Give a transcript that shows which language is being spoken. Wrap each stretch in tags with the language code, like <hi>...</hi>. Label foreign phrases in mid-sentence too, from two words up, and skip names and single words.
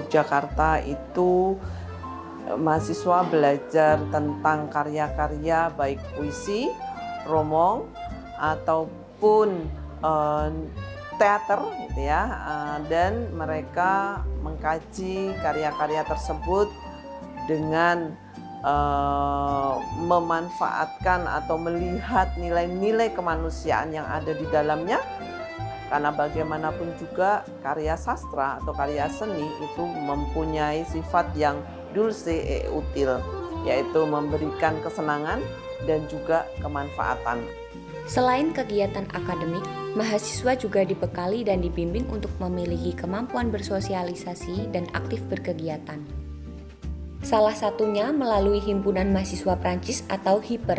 <id>Negeri Yogyakarta itu mahasiswa belajar tentang karya-karya baik puisi, romong ataupun teater gitu ya, dan mereka mengkaji karya-karya tersebut dengan memanfaatkan atau melihat nilai-nilai kemanusiaan yang ada di dalamnya. Karena bagaimanapun juga karya sastra atau karya seni itu mempunyai sifat yang</id> <la>dulce et utile,</la> <id>yaitu memberikan kesenangan dan juga kemanfaatan. Selain kegiatan akademik, mahasiswa juga dibekali dan dibimbing untuk memiliki kemampuan bersosialisasi dan aktif berkegiatan. Salah satunya melalui Himpunan Mahasiswa Prancis atau HIPER.</id>